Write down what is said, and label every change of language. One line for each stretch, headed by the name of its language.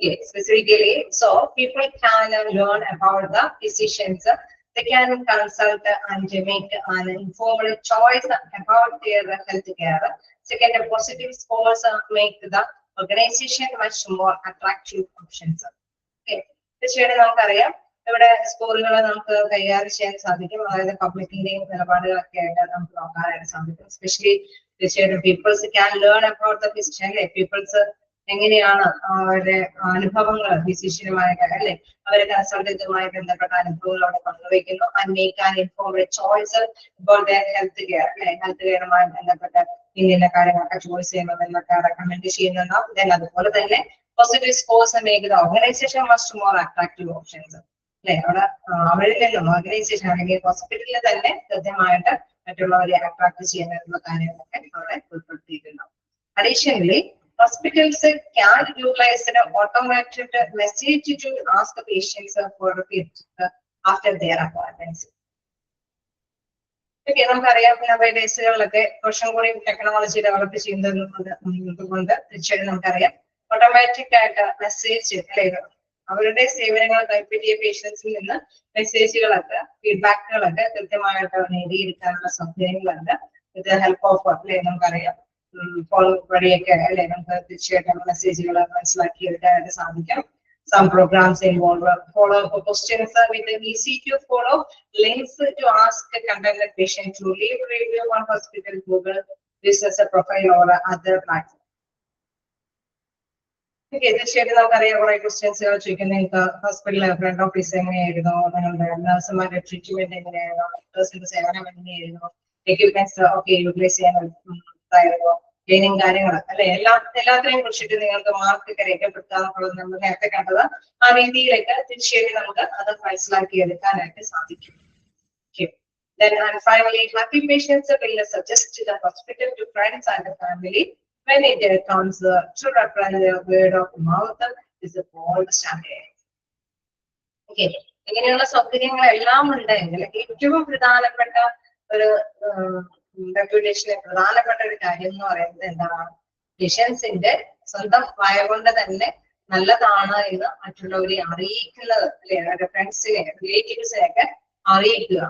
English: Specifically, so people can learn about the physicians. They can consult and make an informed choice about their health care. Second, positive scores make the organization much more attractive options.
Malayalam: Okay, തീർച്ചയായിട്ടും നമുക്കറിയാം ഇവിടെ സ്കോറുകൾ നമുക്ക് കൈകാര്യം ചെയ്യാൻ സാധിക്കും. അതായത് പബ്ലിക്കിന്റെയും നിലപാടുകളൊക്കെ ആയിട്ട് നമുക്ക് നോക്കാനായിട്ട് സാധിക്കും. എസ്പെഷ്യലി തീർച്ചയായിട്ടും
English: peoples can learn about the physician
Malayalam: അല്ലെ, പീപ്പിൾസ് എങ്ങനെയാണ് അവരുടെ അനുഭവങ്ങൾ ഫിസിഷ്യനുമായിട്ട് അല്ലെ, അവരെ കൺസൾട്ടന്റുമായി ബന്ധപ്പെട്ട അനുഭവങ്ങൾ അവിടെ പങ്കുവയ്ക്കുന്നു.
English: and make an informed choice about their health care
Malayalam: അല്ലെ, ഹെൽത്ത് കെയറുമായി ബന്ധപ്പെട്ട ഇന്ന കാര്യങ്ങളൊക്കെ ചോയ്സ് ചെയ്യണമെന്നൊക്കെ റെക്കമെൻഡ് ചെയ്യുന്നുണ്ടാവും. ദെൻ അതുപോലെ തന്നെ
English: positive scores make the organization much more attractive options
Malayalam: അല്ലെ, അവിടെ അവരിൽ നിന്നും ഓർഗനൈസേഷൻ അല്ലെങ്കിൽ ഹോസ്പിറ്റലിൽ തന്നെ കൃത്യമായിട്ട് മറ്റുള്ളവരെ അട്രാക്ട് ചെയ്യാനുള്ള കാര്യങ്ങളൊക്കെ അവിടെ ഉൾപ്പെടുത്തിയിട്ടുണ്ടാവും.
English: Additionally, hospitals can utilize an automated message to ask the patients for repeat after their appointments.
Malayalam: Okay, നമുക്കറിയാം നവഡേയ്സുകളിലൊക്കെ കുറച്ചും കൂടി ടെക്നോളജി ഡെവലപ്പ് ചെയ്യുന്നത് കൊണ്ട് തീർച്ചയായിട്ടും നമുക്കറിയാം ഓട്ടോമാറ്റിക് ആയിട്ട് മെസ്സേജ് അല്ലെ അവരുടെ സേവനങ്ങൾ കൈപ്പറ്റിയ പേഷ്യൻസിൽ നിന്ന് മെസ്സേജുകളൊക്കെ ഫീഡ്ബാക്കുകളൊക്കെ കൃത്യമായിട്ട് നേടിയെടുക്കാനുള്ള സൗകര്യങ്ങളുണ്ട്. വിത്ത് ഹെൽപ്പ് ഓഫ് അല്ലെ നമുക്കറിയാം ഫോൺ വഴിയൊക്കെ അല്ലെ നമുക്ക് തീർച്ചയായിട്ടും മെസ്സേജുകൾ മനസ്സിലാക്കിയെടുക്കാനായിട്ട് സാധിക്കും.
English: Some programs involve follow-up questions with an easy to follow links to ask a contact patient to leave review on hospital Google business profile or other platform.
Malayalam: Okay, തീർച്ചയായിട്ടും നമുക്കറിയാം കുറെ ക്വസ്റ്റ്യൻസ് ചോദിക്കുന്നത് നിങ്ങൾക്ക് ഹോസ്പിറ്റലിലെ ഫ്രണ്ട് ഓഫീസ് എങ്ങനെയായിരുന്നു, നിങ്ങളുടെ നഴ്സുമാരുടെ treatment എങ്ങനെയായിരുന്നു, ഡോക്ടേഴ്സിന്റെ സേവനം എങ്ങനെയായിരുന്നു, എക്യുപ്മെന്റ്സ് ഒക്കെ യൂട്ടിലൈസ് ചെയ്യാനായിരുന്നു, ക്ലീനിങ് കാര്യങ്ങൾ അല്ലെ എല്ലാത്തിനെയും കുറിച്ചിട്ട് നിങ്ങൾക്ക് മാർക്ക് രേഖപ്പെടുത്താനുള്ളത് നമ്മൾ നേരത്തെ കണ്ടത് ആ രീതിയിലേക്ക് തീർച്ചയായിട്ടും നമുക്ക് അത് മനസ്സിലാക്കി എടുക്കാനായിട്ട് സാധിക്കും.
English: Then and finally, happy patients will suggest the hospital to friends and the family when it comes to referral word of mouth is a gold standard.
Malayalam: Okay, ഇങ്ങനെയുള്ള സൗകര്യങ്ങളെല്ലാം ഉണ്ടെങ്കിൽ ഏറ്റവും പ്രധാനപ്പെട്ട ഒരു റെപ്യൂട്ടേഷന് പ്രധാനപ്പെട്ട ഒരു കാര്യം എന്ന് പറയുന്നത് എന്താണ്, പേഷ്യൻസിന്റെ സ്വന്തം വായ കൊണ്ട് തന്നെ നല്ലതാണ് എന്ന് മറ്റുള്ളവരെ അറിയിക്കുന്നത് അല്ലെ, അവരുടെ ഫ്രണ്ട്സിനെ റിലേറ്റീവ്സിനെ ഒക്കെ അറിയിക്കുക.